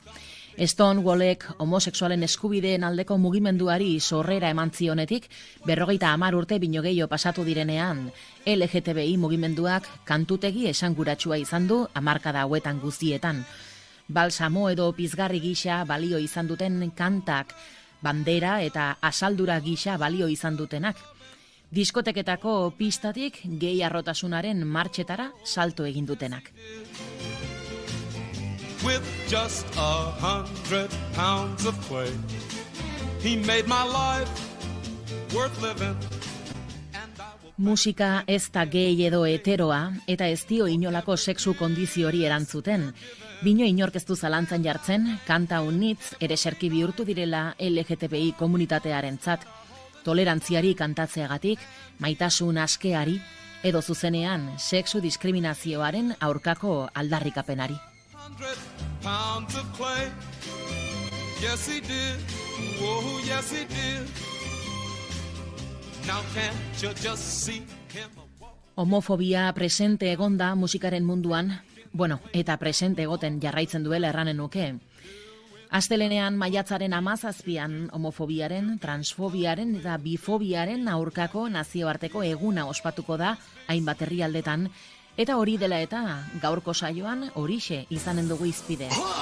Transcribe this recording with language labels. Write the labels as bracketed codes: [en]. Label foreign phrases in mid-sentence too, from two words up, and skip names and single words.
[eu] Stonewallek homosexualen eskubideen aldeko mugimenduari sorrera eman zionetik, 50 urte bino gehiago pasatu direnean, LGTBI mugimenduak kantutegi esanguratsua izan du hamarkada hauetan guztietan. Balsamo edo pizgarri gisa balio izan duten kantak, bandera eta asaldura gisa balio izan dutenak. Diskoteketako pistatik gehi arrotasunaren martxetara salto egin dutenak. [en] With just 100 pounds of clay, he made my life worth living. [eu] Musika ez da gehi edo heteroa eta ez dio inolako sexu kondiziori erantzuten. Bino inork ez du zalantzan jartzen, kanta unitz ere serki bihurtu direla LGTBI komunitatearentzat. Tolerantziari kantatzeagatik, maitasun askeari, edo zuzenean sexu diskriminazioaren aurkako aldarrikapenari. [en] 100 pounds of clay. Yes, he did. Oh, yes, he did. Now can't you just see him? [eu] Homofobia presente egonda musikaren munduan, eta presente egoten jarraitzen duela erranen nuke. Astelenean maiatzaren 17an homofobiaren, transfobiaren eta bifobiaren aurkako nazioarteko eguna ospatuko da hainbat herrialdetan, eta hori dela eta gaurko saioan horixe izanen dugu izpide.